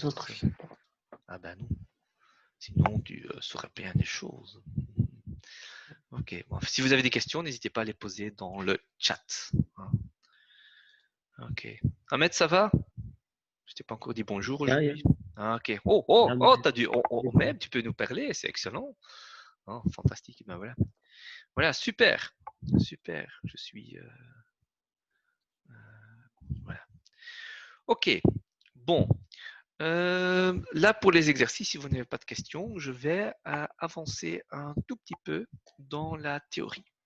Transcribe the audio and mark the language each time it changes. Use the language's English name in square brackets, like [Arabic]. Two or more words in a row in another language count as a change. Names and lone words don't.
[French] les autres, autres, je ça va. sais pas. Ah ben non. Sinon, tu saurais bien des choses. Ok. Bon, si vous avez des questions, n'hésitez pas à les poser dans le chat. Ok. Ahmed, ça va? Je t'ai pas encore dit bonjour Ja, aujourd'hui. ja. Ah, ok. Oh, Ja, t'as dû. Même, tu peux nous parler, c'est excellent. Oh, fantastique. Ben voilà. Voilà, super. Super. Je suis. Voilà. Ok. Bon. Là, pour les exercices, si vous n'avez pas de questions, je vais avancer un tout petit peu dans la théorie.